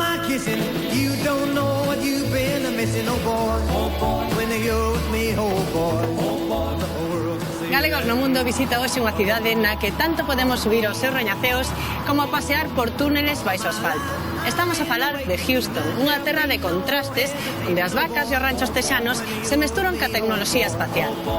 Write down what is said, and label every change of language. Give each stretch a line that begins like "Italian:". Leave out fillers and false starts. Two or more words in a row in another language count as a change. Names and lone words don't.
English: kissing. You don't know what you've been missing, oh boy. When you're with me, oh boy.
Galician: Galegos no Mundo visita hoxe unha cidade na que tanto podemos subir aos seus rañaceos como pasear por túneles baixo asfalto. Estamos a falar de Houston, unha terra de contrastes onde as vacas e os ranchos texanos se mesturan ca tecnoloxía espacial.